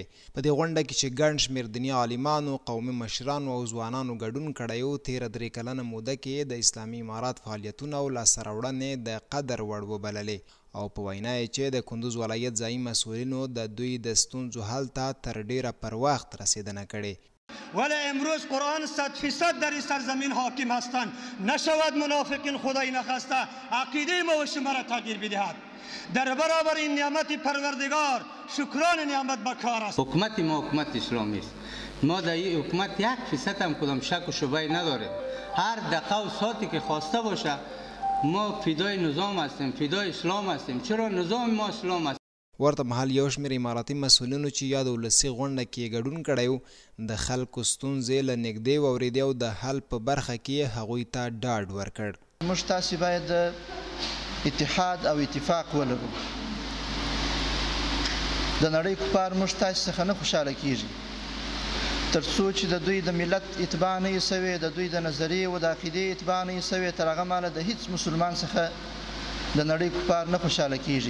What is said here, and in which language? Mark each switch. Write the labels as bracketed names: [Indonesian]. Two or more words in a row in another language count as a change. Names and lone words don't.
[Pashto] په دې غونډه کې چې ګڼ شمېر دیني عالمانو، قومي مشرانو او ځوانانو ګډون کړی و، تېره 3 کلنه موده کې د اسلامي امارات فعالیتونه او لاسته راوړنې د قدر وړ وبللې او په وینا یې چې د کندوز ولایت ځایي مسؤلینو د دوی د ستونزو حل ته تر ډیره پر وخت رسیدنه کړې. [Persian] ولی امروز قرآن 100% در این سرزمین حاکم هستند. نشود منافقین خدای نخواسته عقیده ما و شما را تغییر بدهد. در برابر این نعمت پروردگار شکران نعمت بکار است. حکومت ما حکومت اسلامی است. ما در این حکومت 1% هم کدام شک و شبهه نداریم. هر دقیقه و ساعتی که خواسته باشه ما فدای نظام هستیم، فدای اسلام هستیم. چرا نظام ما اسلام است. [Pashto] ورته مهال یو شمېر اماراتي مسؤلینو چې یا د ولسي غونډه کې ګډون کړی و، د خلکو ستونزې له نږدې واورېدې او د حل په برخه کې هغوی ته ډاډ ورکړ. موږ تاسې باید د اتحاد او اتفاق ولرو. د نړۍ کفار موږ تاسې څخه نه خوشحاله کیږي تر څو چې د دوی د ملت اتباع نه یې سوې، د دوی د نظریې او د عقیدې اتباع نه یې سوې، تر هغه مهاله د هیڅ مسلمان څخه د نړۍ کفار نه خوشحاله کیږي.